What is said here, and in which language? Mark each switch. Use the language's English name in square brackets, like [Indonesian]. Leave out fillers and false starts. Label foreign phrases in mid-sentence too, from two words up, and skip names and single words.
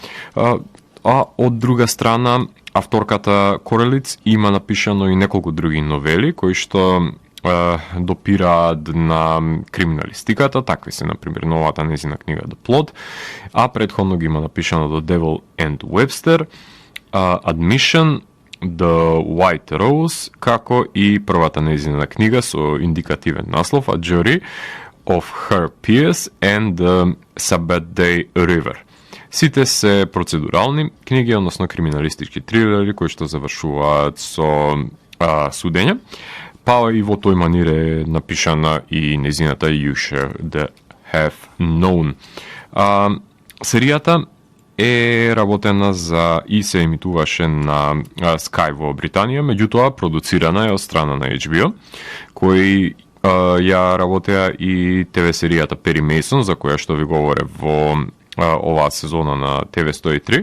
[Macedonian] А од друга страна, авторката Корелиц има напишано и неколку други новели кои што допираат на криминалистиката, такви се, например, новата незина книга The Plot, а предходно ги има напишано The Devil and Webster, Admission, The White Rose, како и првата незина книга со индикативен наслов A Jury of Her Peers and the Sabbath-day River. Сите се процедурални книги, односно криминалистички трилери кои што завршуваат со судење. Па и во тој манир е напишана и незината You Should Have Known. Серијата е работена за и се емитуваше на Sky во Британија, меѓутоа продуцирана е од страна на HBO, кои ја работеа и ТВ серијата Перри Мейсон, за која што ви говоре во оваа сезона на TV103.